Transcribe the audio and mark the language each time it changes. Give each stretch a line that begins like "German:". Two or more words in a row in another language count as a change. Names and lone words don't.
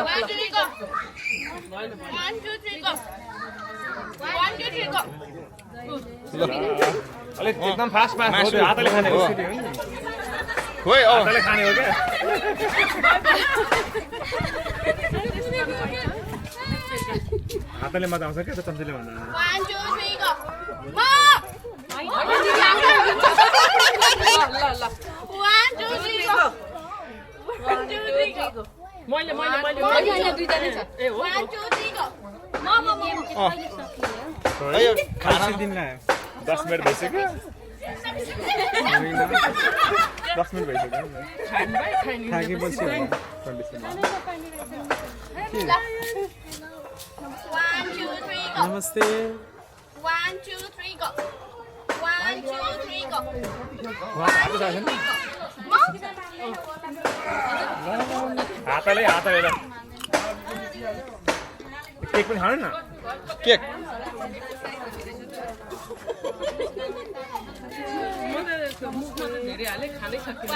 Nepali: 1 2 3 go 1 2 3 go 1 2 3 go ल अलिक एकदम
English: fast fast
Nepali: हो त्यो हातले खाने हो खोइ अब हातले खाने हो क्या हातले मजा आउँछ क्या त्यो चम्चीले भन्दा 1 2 3 go म 1 2 3 go 1 2 3 go मैले होइन दुईजना छ ए हो 1 2 3 go म यो खाना दिन लाग्यो 10 मिनट भइसक्यो 10 मिनट भइसक्यो थाकेपछि 1 2 3 go नमस्ते 1 2 3 go 1 2 3 go हातले हातले ल केक पनि खानु न केक म त मुखमा त धेरै हाले खानै सक्दिनँ